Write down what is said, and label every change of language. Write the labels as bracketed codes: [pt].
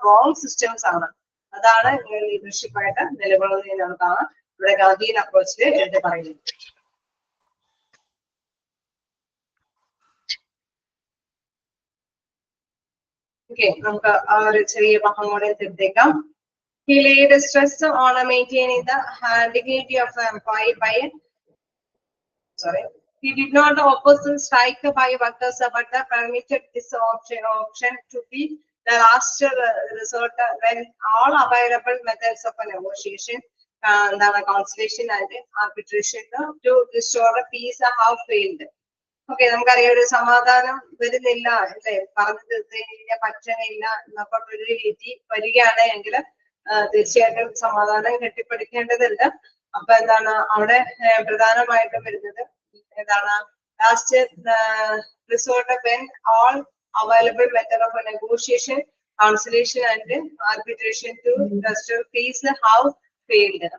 [ml] Wrong systems ആണ്. അതാണ് ലീഡർഷിപ്പായിട്ട് നിലകൊള്ളുന്നത് എന്നുള്ളതാണ് ഇവിടെ ഗാന്ധിയൻ അപ്രോച്ചിൽ എടുത്ത് പറയുന്നത്. ഓക്കെ, നമുക്ക് ആ ഒരു ചെറിയ ഭാഗം കൂടെ തീർത്തേക്കാം. [en] He laid stress on maintaining the dignity of the employee by he did not oppose the strike by workers, but permitted this option to be the last resort when all available methods of negotiation, conciliation and arbitration to restore peace have failed. [ml] Okay, നമുക്കറിയാം ഒരു സമാധാനം വരുന്നില്ല അല്ലെ, പറഞ്ഞു തീർത്തതിന് പറ്റണില്ല എന്നൊക്കെ ഒരു രീതി വരികയാണ് എങ്കിൽ തീർച്ചയായിട്ടും സമാധാനം കെട്ടിപ്പടുക്കേണ്ടതുണ്ട്. അപ്പൊ എന്താണ് അവിടെ പ്രധാനമായിട്ടും വരുന്നത് എന്താണ്? [en] Last resort when all available method of negotiation, conciliation and arbitration to restore peace have failed.